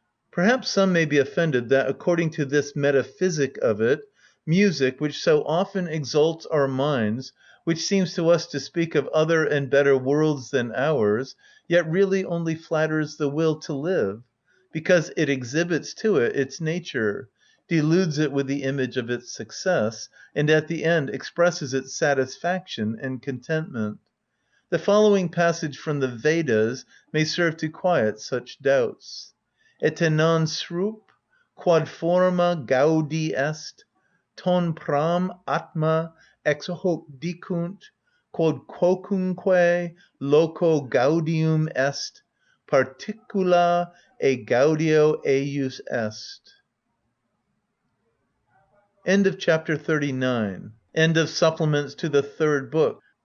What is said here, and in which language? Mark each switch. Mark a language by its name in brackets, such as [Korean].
[English] Perhaps some may be offended that, according to this metaphysic of it, music, which so often exalts our minds, which seems to us to speak of other and better worlds than ours, yet really only flatters the will to live, because it exhibits to it its nature, deludes it with the image of its success, and at the end expresses its satisfaction and contentment. The following passage from the Vedas may serve to quiet such doubts. [Latin] Etenan srup, quad forma gaudi est, ton pram atma ex hoc dicunt, quod quocunque loco gaudium est, particula e gaudio eius est. [English] End of chapter 39. End of supplements to the third book.